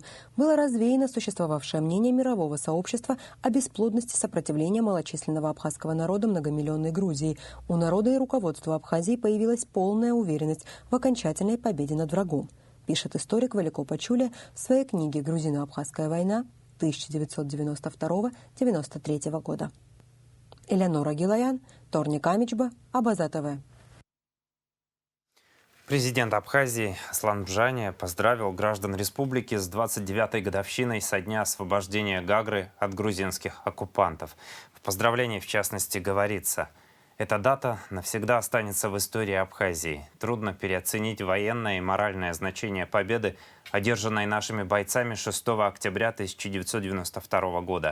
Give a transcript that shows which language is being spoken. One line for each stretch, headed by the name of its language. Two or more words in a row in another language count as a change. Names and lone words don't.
Russian: Было развеяно существовавшее мнение мирового сообщества о бесплодности сопротивления малочисленного абхазского народа многомиллионной Грузии. У народа и руководства Абхазии появилась полная уверенность в окончательной победе над врагом, пишет историк Валико Пачуля в своей книге «Грузино-Абхазская война» 1992-93 года. Элеонора Гилаян, Торник Амичба, Абаза ТВ. Президент Абхазии Аслан Бжания поздравил граждан республики с 29-й годовщиной со дня освобождения Гагры от грузинских оккупантов. В поздравлении, в частности, говорится: «Эта дата навсегда останется в истории Абхазии. Трудно переоценить военное и моральное значение победы, одержанной нашими бойцами 6 октября 1992 года.